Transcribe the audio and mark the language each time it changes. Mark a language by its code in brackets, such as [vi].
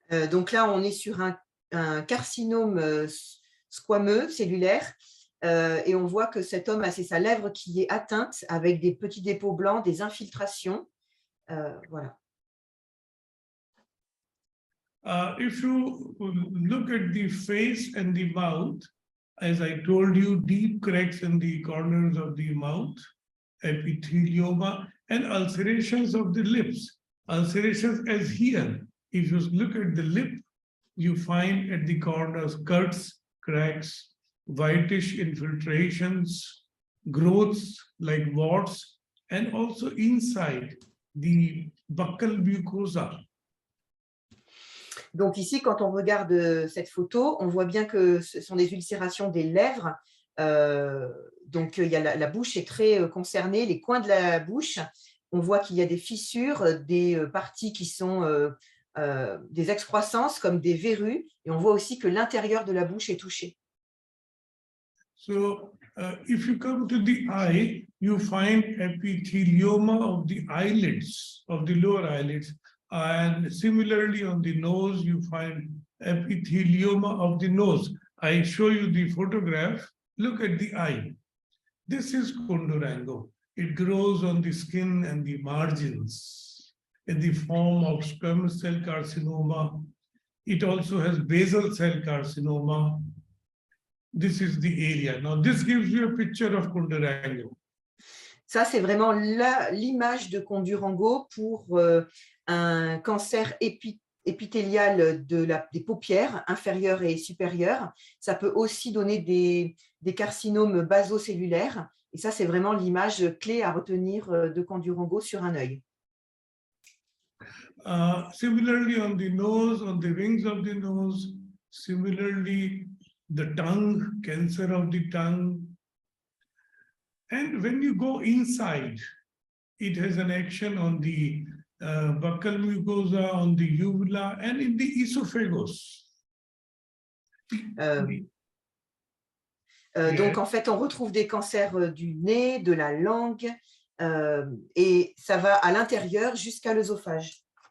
[fr] Donc là, on est sur un carcinome squameux, cellulaire, et on voit que cet homme, c'est sa lèvre qui est atteinte avec des petits dépôts blancs, des infiltrations. Voilà. [en] If you look at the face and the mouth, as I told you, deep cracks in the corners of the mouth, epithelioma, and ulcerations of the lips. Ulcerations as here. If you look at the lip, you find at the corners cuts, cracks, whitish infiltrations, growths like warts, and also inside the buccal mucosa. [fr] Donc ici, quand on regarde cette photo, on voit bien que ce sont des ulcérations des lèvres. Donc il y a la bouche est très concernée, les coins de la bouche. On voit qu'il y a des fissures, des parties qui sont des excroissances comme des verrues. Et on voit aussi que l'intérieur de la bouche est touché. [en] So if you come to the eye, you find epithelioma of the eyelids, of the lower eyelids. And similarly on the nose, you find epithelioma of the nose. I show you the photograph. Look at the eye. This is Kondorango. It grows on the skin and the margins in the form of squamous cell carcinoma. It also has basal cell carcinoma. This is the area. Now, this gives you a picture of Kondorango. [fr] Ça, c'est vraiment l'image de Kondorango pour un cancer épithélial des paupières inférieures et supérieures. Ça peut aussi donner des carcinomes basocellulaires. Et ça, c'est vraiment l'image clé à retenir de Kondorango sur un œil. [en] Similarly, on the nose, on the wings of the nose, similarly, the tongue, cancer of the tongue. And when you go inside, it has an action on the buccal mucosa, on the uvula, and in the esophagus. [fr] Donc, en fait, on retrouve des cancers du nez, de la langue, et ça va à l'intérieur jusqu'à l'œsophage.